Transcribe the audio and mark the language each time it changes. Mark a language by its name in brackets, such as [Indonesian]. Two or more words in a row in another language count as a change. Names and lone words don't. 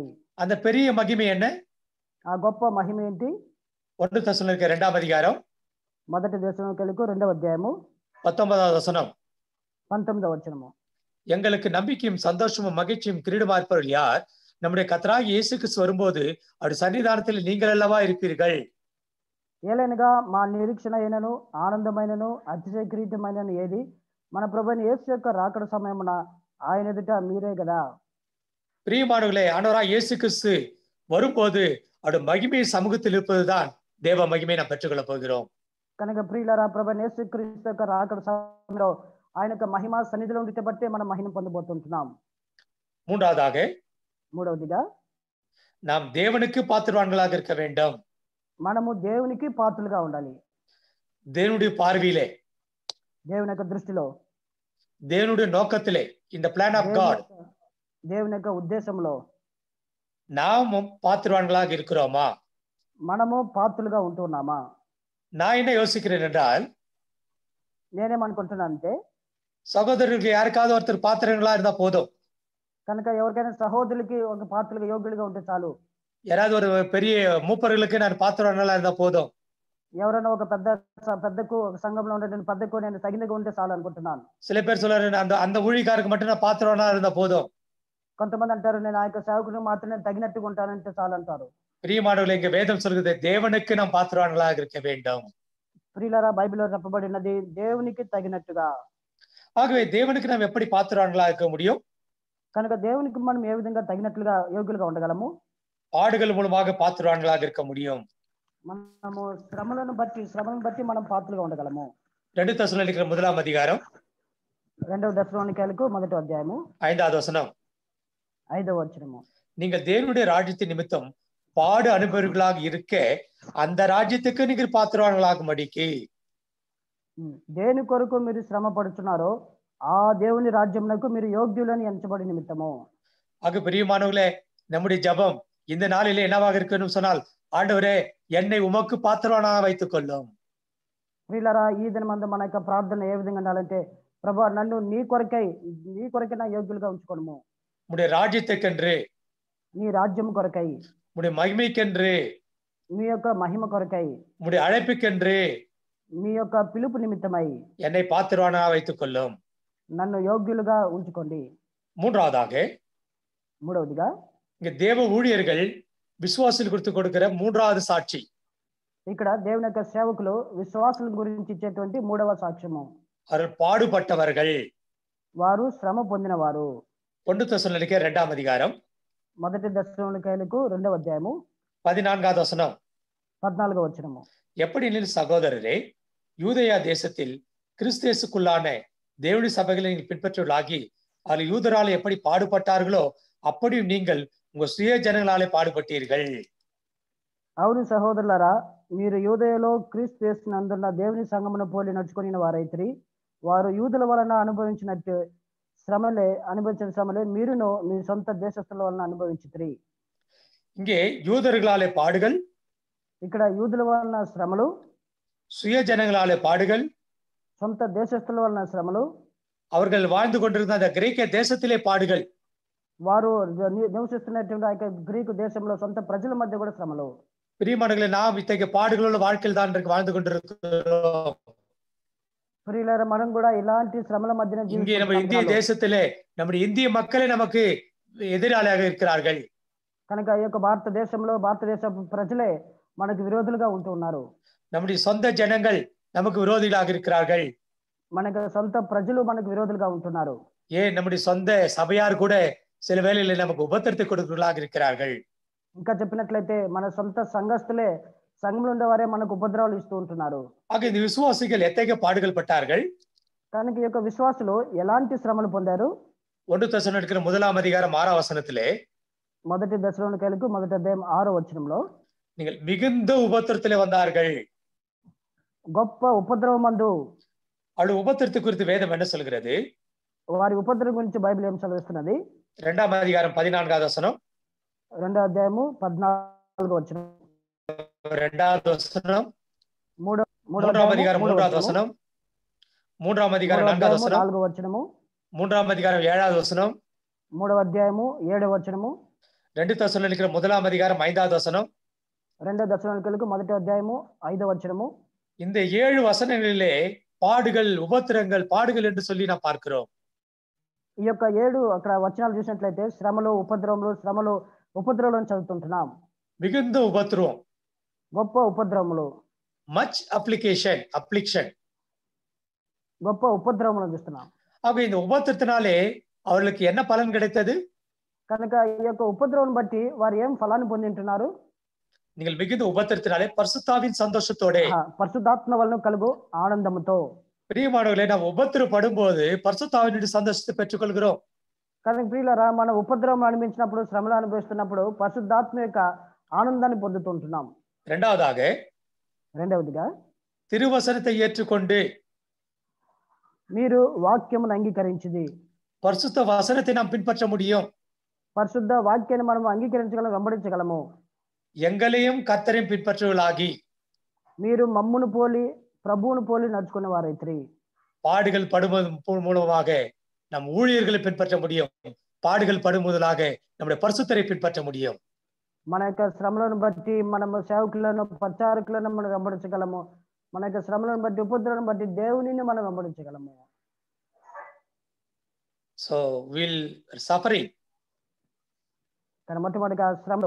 [Tamil] அந்த பெரிய மகிமை என்ன? [Telugu] ఆ గొప్ప మహిమ ఏంటి? [Tamil] 1 தெசலோனிக்கேயர் 2ஆம் அதிகாரம் [Telugu] మొదటి దశలోనికైలకు 2వ అధ్యాయము [Tamil] 19வது வசனம். [Telugu] 19వ వచనము. [Tamil] எங்களுக்கு நம்பிக்கையும் சந்தோஷமும் மகிழ்ச்சியும் கிரீடமா இருப்பவர்கள் யார்? நம்முடைய கர்த்தராகிய இயேசு கிறிஸ்து வரும்போது அவருடைய சன்னிதானத்தில் நீங்கள் அல்லவா இருப்பீர்கள். [Telugu] ఏలైనగా మా నిరీక్షణ అయినను ఆనందమైనను అతిశయ కిరీటమైనను ఏది? మన ప్రభువైన యేసు యొక్క రాకడ సమయమున ఆయన ఎదుట మీరే కదా. [Tamil] பிரியமானவர்களே, ஆண்டவராகிய இயேசு கிறிஸ்து வரும்போது அவருடைய மகிமை சமூகத்தில் இருப்பதுதான் தேவ மகிமை நாம் பெற்றுக்கொள்ள போகிறோம். [Telugu] కనుక ప్రియులారా, ప్రభువైన యేసుక్రీస్తు యొక్క రాకడ సమయంలో ఆయన యొక్క మహిమ సన్నిధిలో ఉంటే బట్టే మనం మహిమ పొందబోతుంటున్నాం. [Tamil] மூன்றாவதாக [Telugu] మూడవదిగా [Tamil] நாம் தேவனுக்கு பாத்திரவான்களாக இருக்க வேண்டும். [Telugu] మనము దేవునికి పాత్రలుగా ఉండాలి. [Tamil] தேவனுடைய பார்வையிலே, [Telugu] దేవుని యొక్క దృష్టిలో, [Tamil] தேவனுடைய நோக்கத்திலே, இந்த [English] plan of God [Telugu] దేవుని యొక్క ఉద్దేశంలో [Tamil] நாமும் பாத்திரவான்களாக இருக்கிறோமா? [Telugu] మనము పాత్రలుగా ఉంటున్నామా? [Tamil] நான் என்ன யோசிக்கிறேன் என்றால், [Telugu] నేనేమనుకుంటున్నానంటే, [Tamil] சகோதரர்களுக்கு யாருக்காவது ஒருத்தர் பாத்திரங்களா இருந்தா போதும். [Telugu] కనుక ఎవరికైనా సహోదరులకి ఒక పాత్రలుగా యోగ్యులుగా ఉంటే చాలు. [Tamil] யாராவது ஒரு பெரிய மூப்பர்களுக்கு நான் பாத்திரவான்களா இருந்தா போதும். [Telugu] ఎవరైనా ఒక పెద్దకు ఒక సంఘంలో ఉండేటువంటి పెద్దకు నేను తగినగా ఉంటే చాలు అనుకుంటున్నాను. [Tamil] சில பேர் சொல்றாரு, அந்த ஊழியக்காரருக்கு மட்டும் நான் பாத்திரவானா இருந்தா போதும். [Telugu] కొంతమంది అంటారు, నేను ఆ యొక్క సేవకుని మాత్రమే తగినట్టుగా ఉంటానంటే చాలు అంటారు. [Tamil] பிரியமானவர்களே, இங்க வேதம் சொல்கிறது, தேவனுக்கு நாம் பாத்திரவான்களாக இருக்க வேண்டும். [Telugu] ప్రియులారా, బైబిల్లో చెప్పబడినది దేవునికి తగినట్టుగా. [Tamil] ஆகவே தேவனுக்கு நாம் எப்படி பாத்திரவான்களாக இருக்க முடியும்? [Telugu] కనుక దేవునికి మనం ఏ విధంగా తగినట్లుగా యోగ్యులుగా ఉండగలము? [Tamil] பாடுகள் மூலமாக பாத்திரவான்களாக இருக்க முடியும். [Telugu] మనము శ్రమలను బట్టి మనం పాత్రలుగా ఉండగలము. [Tamil] 2 தெசலோனிக்கேயர் 1 அதிகாரம் [Telugu] 2 தெசலோனிக்கேయులకు 1 అధ్యాయము [Tamil] 5வது வசனம். [Telugu] 5వ వచనము. [Tamil] நீங்கள் தேவனுடைய ராஜ்யத்தின் நிமித்தம் பாடு அனுபவர்களாக இருக்க அந்த ராஜ்யத்துக்கு நீங்கள் பாத்திரவான்களாகும்படிக்கு. [Telugu] దేని కొరకు మీరు శ్రమ పడుచున్నారో ఆ దేవుని రాజ్యమునకు మీరు యోగ్యులని ఎంచబడి నిమిత్తము. [Tamil] ஆக பிரியமானவர்களே, நம்முடைய ஜெபம் இந்த நாளிலே என்னவாக இருக்கணும் சொன்னால், ஆண்டவரே என்னை உமக்கு பாத்திரவானாக வைத்துக் கொள்ளும். [Telugu] ప్రియులారా, ఈ దినమందు మన యొక్క ప్రార్థన ఏ విధంగా ఉండాలంటే, ప్రభువా నన్ను నీ కొరకై నా యోగ్యులుగా ఉంచుకోను. [Tamil] உம்முடைய ராஜ்யத்துக்கென்று, [Telugu] నీ రాజ్యం కొరకై, [Tamil] உம்முடைய மகிமைக்கென்று, [Telugu] మీ యొక్క మహిమ కొరకై, [Tamil] உம்முடைய அழைப்புக்கென்று, [Telugu] మీ యొక్క పిలుపు నిమిత్తమై [Tamil] என்னை பாத்திரவானாக வைத்துக் கொள்ளும். [Telugu] నన్ను యోగ్యులుగా ఉంచుకోండి. మూడవదిగా, [Tamil] இங்க தேவ ஊழியர்கள் விசுவாசிகள் குறித்து கொடுக்கிற 3வது சாட்சி. [Telugu] ఇక్కడ దేవుని యొక్క సేవకులు విశ్వాసుల గురించి ఇచ్చేటువంటి 3వ సాక్ష్యము. [Tamil] அவர்கள் பாடுபட்டவர்கள், [Telugu] వారు శ్రమ పొందినవారు. [Tamil] 1 தெசலோனிக்கேயர் 2 அதிகாரம் [Telugu] 1 தெசலோனிக்கேయులకు 2వ అధ్యాయము [Tamil] 14வது வசனம். [Telugu] 14వ వచనము. [Tamil] எப்படினில் சகோதரரே, யூதேயா தேசத்தில் கிறிஸ்தேசுக்குள்ளான தேவனுடைய சபைகளை நீங்கள் பின்பற்றுவர்களாகி அதில் யூதரால் எப்படி பாடுபட்டார்களோ அப்படியும் நீங்கள் உங்க சுய ஜனங்களாலே பாடுபட்டீர்கள். [Telugu] అవును సహోదరులారా, మీరు యూదయలో క్రీస్తు యేసునందున్న దేవుని సంఘమును పోలి నడుచుకుని వారైతిరి. వారు యూదుల వలన అనుభవించిన శ్రమలే మీరును మీ సొంత దేశస్థుల వలన అనుభవించితిరి. [Tamil] இங்கே யூதர்களாலே பாடுகள், [Telugu] ఇక్కడ యూదుల వలన శ్రమలు, [Tamil] சுய ஜனங்களாலே பாடுகள், [Telugu] సొంత దేశస్థుల వలన శ్రమలు, [Tamil] அவர்கள் வாழ்ந்து கொண்டிருந்த அந்த கிரேக்க தேசத்திலே பாடுகள், [Telugu] వారు నివసిస్తున్నటువంటి ఆ యొక్క గ్రీకు దేశంలో సొంత ప్రజల మధ్య కూడా శ్రమలు. [Tamil] பிரியமானவர்களே, நாம் இத்தகைய பாடுகளோட வாழ்க்கையில் தான் வாழ்ந்து கொண்டிருக்கிறோம். [Telugu] ప్రియులారా, మనం కూడా ఇలాంటి శ్రమల మధ్యన [Tamil] இங்கே நம்ம இந்திய தேசத்திலே நம்முடைய இந்திய மக்களே நமக்கு எதிராளியாக இருக்கிறார்கள். [Telugu] కనుక ఈ యొక్క భారతదేశ ప్రజలే మనకు విరోధులుగా ఉంటూ ఉన్నారు. [Tamil] நம்முடைய சொந்த ஜனங்கள் நமக்கு விரோதிகளாக இருக்கிறார்கள். [Telugu] మనకు సొంత ప్రజలు మనకు విరోధులుగా ఉంటున్నారు. [Tamil] ஏன் நம்முடைய சொந்த சபையார் கூட சில வேளைகளில் நமக்கு உபத்திரத்தை கொடுக்கிறவர்களாக இருக்கிறார்கள். [Telugu] ఇంకా చెప్పినట్లయితే మన సొంత సంఘస్థులే, సంఘంలో ఉండేవారే మనకు ఉపద్రవాలు ఇస్తూ ఉంటున్నారు. [Tamil] ஆக இந்த விசுவாசிகள் எத்தகைய பாடுகள் பட்டார்கள்? [Telugu] కనుక ఈ యొక్క విశ్వాసులు ఎలాంటి శ్రమలు పొందారు? [Tamil] 1 தெசலோனிக்கேயர் 1 அதிகாரம் 6 வசனத்திலே, [Telugu] 1 தெசலோனிக்கேయులకు 1 అధ్యాయం 6వ వచనంలో, [Tamil] நீங்கள் மிகுந்த உபத்திரத்திலே வந்தார்கள். [Telugu] గొప్ప ఉపద్రవమందు. [Tamil] அவளுடைய உபத்திரத்தை குறித்து வேதம் என்ன சொல்கிறது? [Telugu] వారి ఉపద్రవం గురించి బైబిల్ ఏం చదివిస్తున్నది? [Tamil] 2 அதிகாரம் 14வது வசனம். [Telugu] 2వ అధ్యాయము 14వ వచనం. 2வது వచనం. 3వ [Tamil] அதிகாரம் 3வது வசனம். 3వ அதிகாரம் 4வது வசனம். [Telugu] 4వ వచనము. [Tamil] 3వ அதிகாரம் 7வது வசனம். [Telugu] 3వ అధ్యాయము 7వ వచనము. [Tamil] 2 தெசலோனிக்கேயர் 1 அதிகாரம் 5வது வசனம். [Telugu] 2 தெசலோనికలకు 1 అధ్యాయము 5వ వచనము. [Tamil] இந்த 7 வசனங்களிலே பாடுகள், உபத்திரங்கள், பாடுகள் என்று சொல்லி நாம் பார்க்கிறோம். [Telugu] ఈ యొక్క 7 అక్కడ వచనాలు చూసినట్లయితే శ్రమలు, ఉపద్రవములు చదువుతుంటున్నాం. [Tamil] மிகுந்த உபத்திரவம், [Telugu] గొప్ప ఉపద్రవములు, [English] much affliction, [Telugu] గొప్ప ఉపద్రవములు చూస్తున్నాం. [Tamil] ஆக இந்த உபத்திரத்தினாலே அவர்களுக்கு என்ன பலன் கிடைத்தது? [Telugu] కనుక ఈ యొక్క ఉపద్రవం బట్టి వారు ఏం ఫలాన్ని పొందింటున్నారు? [Tamil] நீங்கள் மிகுந்த உபத்திரத்தினாலே பரிசுத்தாவின் சந்தோஷத்தோட, [Telugu] పరిశుద్ధాత్మ వలన కలుగు ఆనందముతో. [Tamil] பிரியமானவர்களே, நாம் உபத்திரப்படும் போது பரிசுத்தாவினுடைய சந்தோஷத்தை பெற்றுக்கொள்கிறோம். [Telugu] కనుక ప్రియులారా, మన ఉపద్రవం అనిపించినప్పుడు, శ్రమలు అనుభవిస్తున్నప్పుడు పరిశుద్ధాత్మ యొక్క ఆనందాన్ని పొందుతుంటున్నాం. రెండవదిగా [Tamil] திருவசனத்தை ஏற்றுக்கொண்டு [Telugu] మీరు వాక్యమును అంగీకరించింది. [Tamil] பரிசுத்த வசனத்தை நாம் பின்பற்ற முடியும். [Telugu] పరిశుద్ధ వాక్యాన్ని మనం అంగీకరించగలం, వెంబడించగలము. [Tamil] எங்களையும் கர்த்தரையும் பின்பற்றுவர்களாகி [Telugu] మీరు మమ్మును పోలి ప్రభువును పోలి నడుచుకునే వారైత్రి. [Tamil] பாடுகள் படுவது மூலமாக நம் ஊழியர்களை பின்பற்ற முடியும். பாடுகள் படுமுதலாக நம்முடைய பரிசுத்தரை பின்பற்ற முடியும். [Telugu] మన యొక్క శ్రమలను బట్టి మనము సేవకులను పరిచారకులను మనం వెంబడించగలము. మన యొక్క శ్రమలను బట్టి ఉపద్రవం బట్టి దేవునిని మనం వెంబడించగలము. [English] so will suffering [Telugu] కానీ మొట్టమొదటిగా శ్రమలు,